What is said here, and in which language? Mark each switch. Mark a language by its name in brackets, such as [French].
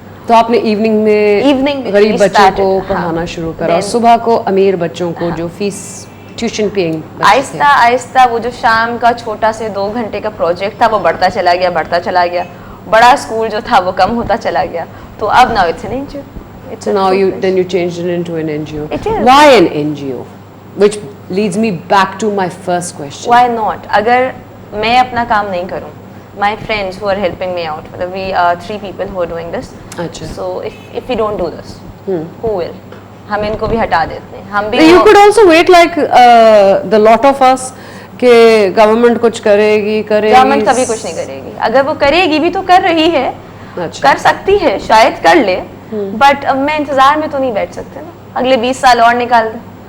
[Urdu] تو آپ نے ایوننگ میں غریب بچوں کو پڑھانا شروع کرا, اور صبح کو امیر بچوں کو جو [English] Fees tuition paying. [Urdu] آہستہ آہستہ وہ جو شام کا چھوٹا سے 2 گھنٹے کا پروجیکٹ تھا وہ بڑھتا چلا گیا. بڑا اسکول جو تھا وہ کم ہوتا چلا گیا. تو اب [English] now it's an NGO. So now then you changed it into an NGO. It is. Why an NGO? Which leads me back to my first question. Why not? [Urdu] اگر میں اپنا کام نہیں کروں, [English] my friends who are helping me out, we are 3 people who are doing this. [Urdu] اچھا. [English] So if we don't do this, who will? [Urdu] ہم ان کو بھی ہٹا دیتے ہیں. ہم بھی [English] You could also wait like the lot of us [Urdu] کہ گورنمنٹ کچھ کرے گی. گورنمنٹ کبھی کچھ نہیں کرے گی. اگر وہ کرے گی بھی تو کر رہی ہے, کر سکتی ہے, شاید کر لے, بٹ میں انتظار میں تو نہیں بیٹھ سکتے نا, اگلے 20 سال اور نکال دیں.